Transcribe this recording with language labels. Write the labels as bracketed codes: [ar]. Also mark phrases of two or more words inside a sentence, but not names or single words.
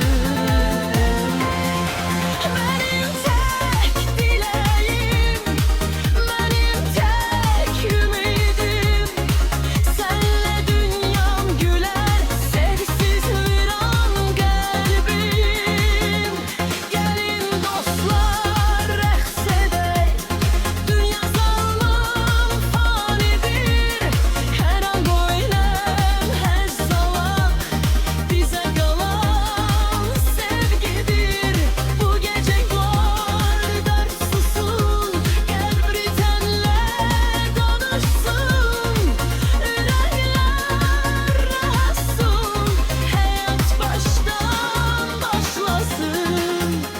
[tr] Benim tek dileğim, benim tek ümidim, senle dünyam güler, sevgisiz viran kalbim. [az] Gelin dostlar rəqs edək, dünya zalim fanidir. Hər an qoyulan həzz alaq, bizə qalan sevgidir. Bu gecə var dərd susun, qəlb ritənlə danışsın, ürəklər rahatsın, həyat başdan başlasın.